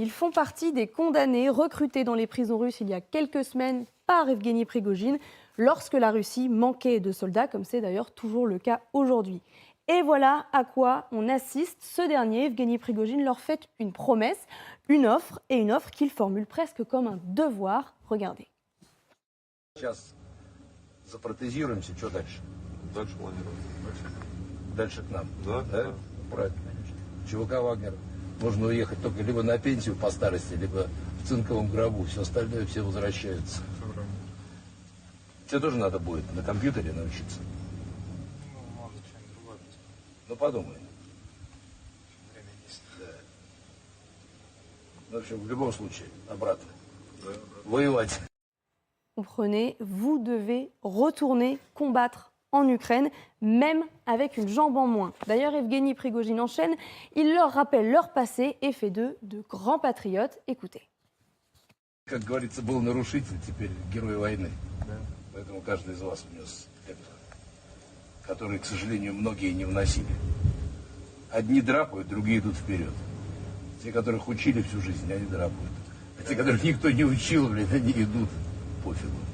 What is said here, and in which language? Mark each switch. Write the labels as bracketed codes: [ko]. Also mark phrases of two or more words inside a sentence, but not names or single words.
[fr] Ils font partie des condamnés recrutés dans les prisons russes il y a quelques semaines par Evgeny Prigojine lorsque la Russie manquait de soldats, comme c'est d'ailleurs toujours le cas aujourd'hui. Et voilà à quoi on assiste. Ce dernier, Evgeny Prigojine, leur fait une promesse, une offre qu'il formule presque comme un devoir. Regardez. [ru] Запротезируемся, что дальше? Дальше планируем. Дальше к нам. Да? Да? Правильно. ЧВК «Вагнер» можно уехать только либо на пенсию по старости, либо в цинковом гробу. Все остальное все возвращаются. Тебе тоже надо будет на компьютере научиться. Ну, может, что-нибудь другое посмотреть. Ну, подумай. Время есть. Да. Ну, в общем, в любом случае, обратно. Да, Воевать. [fr] Comprenez, vous devez retourner combattre en Ukraine, même avec une jambe en moins. D'ailleurs, Evgeny Prigojine enchaîne, il leur rappelle leur passé et fait d'eux de grands patriotes. Écoutez. [ru] Как говорится, был нарушитель, теперь герой войны. Да. Поэтому каждый из вас внес это, который, к сожалению, многие не вносили. Одни драпают, другие идут вперед. Те, которых учили всю жизнь, они драпают. А те, которых никто не учил, блин, они идут пофигу.